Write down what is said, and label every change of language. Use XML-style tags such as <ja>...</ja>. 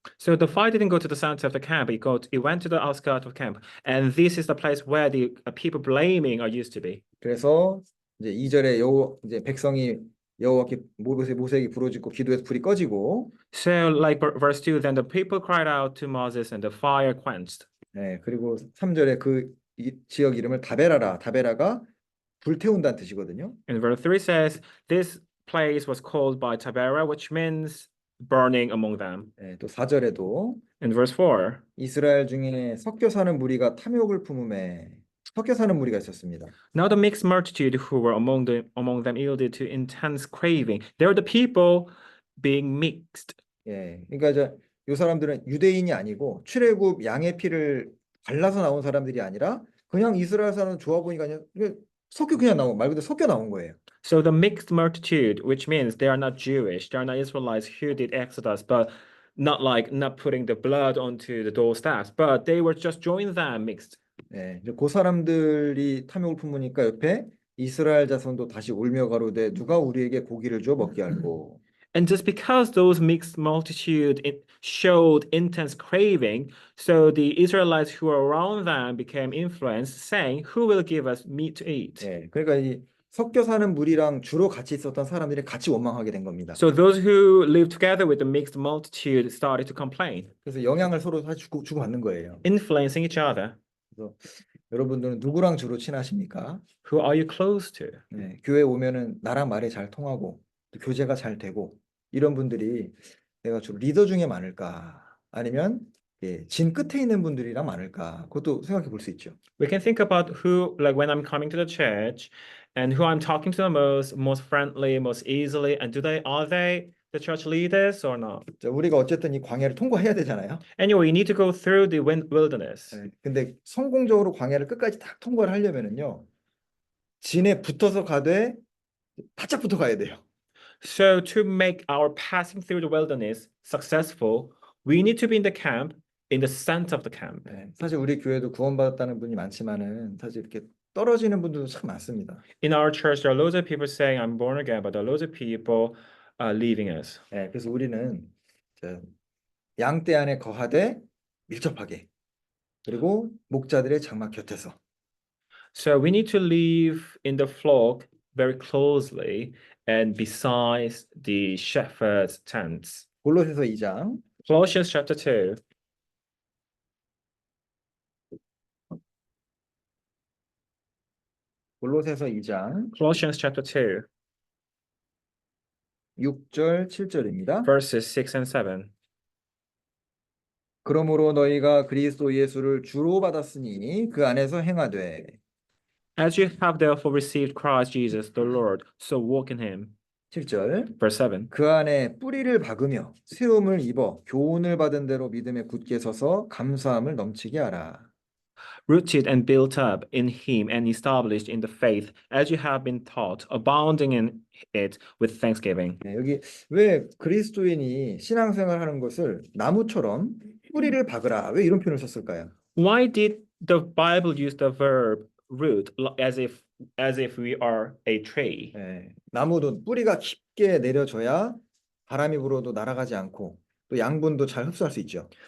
<en>So the fire didn't go to the center of the camp. It went to the outskirts of the camp. And this is the place where the people blaming are used to be.</en> <ko>그래서 이제 2절에 이제 백성이 여호와께 모세에게 부르짖고 기도해서 불이 꺼지고</ko> <en>So like verse 2, then the people cried out to Moses and the fire quenched.</en> <ko>네, 그리고 3절에 이 지역 이름을 다베라라. 다베라가 불태운다는 뜻이거든요.</ko> <en>And verse 3 says, this place was called by Taberah, which means burning among them.</en> <ko>네, 또 4절에도</ko> <en>In verse 4,</en> <ko>이스라엘 중에 섞여 사는 무리가 탐욕을 품음에 섞여 사는 무리가 있었습니다.</ko> <en>now the mixed multitude who were among them yielded to intense craving. They were the people being mixed</en> <ko>그러니까 이제 요 사람들은 유대인이 아니고 출애굽 양의 피를 발라서 나온 사람들이 아니라 그냥 이스라엘 사람 좋아 보니까 그냥 섞여 그냥 나온 말 그대로 섞여 나온 거예요.</ko> <en>So the mixed multitude, which means they are not Jewish, they are not Israelites who did Exodus, but not like not putting the blood onto the doorsteps, but they were just joined them mixed.</en> <ko>이제 그 사람들이 탐욕을 품으니까 옆에 이스라엘 자손도 다시 울며 가로되 누가 우리에게 고기를 줘 먹게 할꼬.</ko> <en>And just because those mixed multitude showed intense craving, so the Israelites who were around them became influenced, saying, "Who will give us meat to eat?"</en> <ko>그러니까 이 섞여 사는 무리랑 주로 같이 있었던 사람들이 같이 원망하게 된 겁니다.</ko> <en>So those who lived together with the mixed multitude started to complain,</en> <ko>그래서 영향을 서로 사실 주고받는 거예요.</ko> <en>influencing each other.</en> <ko>그래서 여러분들은 누구랑 주로 친하십니까?</ko> <en>Who are you close to?</en> <ko>교회 오면은 나랑 말이 잘 통하고 또 교제가 잘 되고 이런 분들이 내가 주로 리더 중에 많을까? 아니면 진 끝에 있는 분들이랑 많을까? 그것도 생각해 볼 수 있죠.</ko> <en>We can think about who, like when I'm coming to the church, and who I'm talking to the most friendly, most easily, and are they the church leaders or not?</en> <ko>자, 우리가 어쨌든 이 광야를 통과해야 되잖아요.</ko> <en>Anyway, you need to go through the wilderness.</en> <ko>근데 성공적으로 광야를 끝까지 딱 통과를 하려면은요. 진에 붙어서 가되 바짝 붙어 가야 돼요.</ko> <en>So to make our passing through the wilderness successful, we need to be in the camp, in the center of the camp.</en> <ko>사실 우리 교회도 구원받았다는 분이 많지만은 사실 이렇게 떨어지는 분들도 참 많습니다.</ko> <en>In our church, there are loads of people saying, "I'm born again," but there are loads of people leaving us.</en> <ko>그래서 우리는 양떼 안에 거하되 밀접하게 그리고 목자들의 장막 곁에서</ko> <en>So we need to live in the flock very closely and besides the shepherd's tents.</en> <ko>골로새서 2장</ko> <en>Colossians chapter 2.</en> <ko>골로새서 2장</ko> <en>Colossians chapter 2,</en> <ko>6절 7절입니다.</ko> <en>verses 6 and 7.</en> <ko>그러므로 너희가 그리스도 예수를 주로 받았으니 그 안에서 행하되</ko> <en>As you have therefore received Christ Jesus the Lord, so walk in him.</en> <ko>7절</ko> <en>Verse 7.</en> <ko>그 안에 뿌리를 박으며 세움을 입어 교훈을 받은 대로 믿음에 굳게 서서 감사함을 넘치게 하라.</ko> <en>Rooted and built up in him and established in the faith as you have been taught, abounding in it with thanksgiving.</en> <ko>여기 왜 그리스도인이 신앙생활 하는 것을 나무처럼 뿌리를 박으라 왜 이런 표현을 썼을까요?</ko> <en>Why did the Bible use the verb root as if we are a tree?</en> <ko>나무도 뿌리가 깊게 내려져야 바람이 불어도 날아가지 않고 또 양분도 잘 흡수할 수 있죠.</ko>